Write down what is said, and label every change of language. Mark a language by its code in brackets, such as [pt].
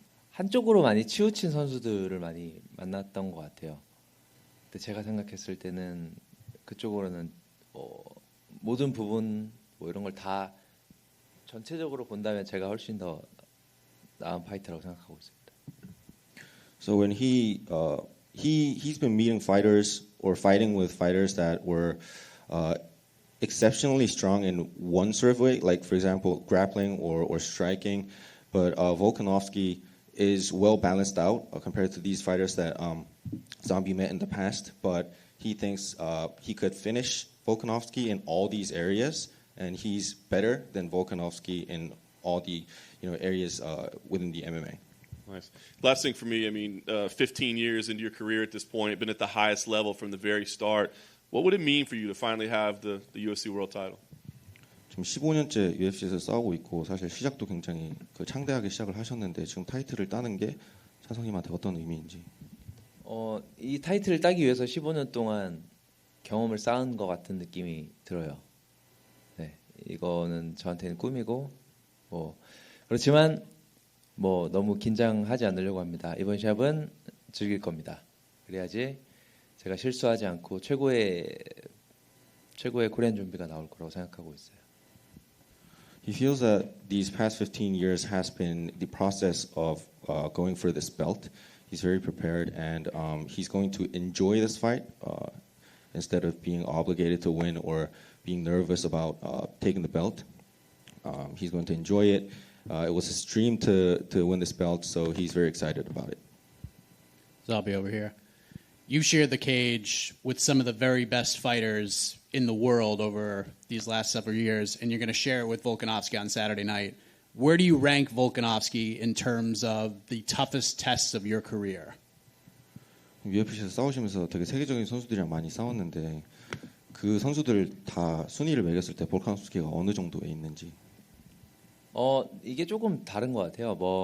[ko] 한쪽으로 많이 치우친 선수들을 많이 만났던 것 같아요. 근데 제가 생각했을 때는 그쪽으로는 모든 부분 뭐 이런 걸 다 전체적으로 본다면 제가 훨씬 더 나은 파이터라고 생각하고 있습니다. [en] So when he's been meeting fighters or fighting with fighters that were exceptionally strong in one sort of way, like for example grappling or striking, but Volkanovski is well balanced out compared to these fighters that Zombie met in the past. But he thinks he could finish Volkanovski in all these areas, and he's better than Volkanovski in all the areas within the MMA. Nice. Last thing for me, I mean, 15 years into your career at this point, been at the highest level from the very start. What would it mean for you to finally have the UFC World Title? [ko] 지금 15년째 UFC에서 싸우고 있고 사실 시작도 굉장히 창대하게 시작을 하셨는데 지금 타이틀을 따는 게 찬성님한테 어떤 의미인지. 이 타이틀을 따기 위해서 15년 동안 경험을 쌓은 것 같은 느낌이 들어요. 네, 이거는 저한테는 꿈이고 그렇지만 너무 긴장하지 않으려고 합니다. 이번 시합은 즐길 겁니다. 그래야지 제가 실수하지 않고 최고의 코리안 좀비가 나올 거라고 생각하고 있어요. [en] He feels that these past 15 years has been the process of going for this belt. He's very prepared, and he's going to enjoy this fight instead of being obligated to win or being nervous about taking the belt. He's going to enjoy it. It was his dream to win this belt, so he's very excited about it. Zombie over here. You've shared the cage with some of the very best fighters in the world over these last several years, and you're going to share it with Volkanovski on Saturday night. Where do you rank Volkanovski in terms of the toughest tests of your career? [ko] UFC에서 싸우시면서 되게 세계적인 선수들이랑 많이 싸웠는데 그 선수들 다 순위를 매겼을 때 볼카nov스키가 어느 정도에 있는지. 이게 조금 다른 것 같아요.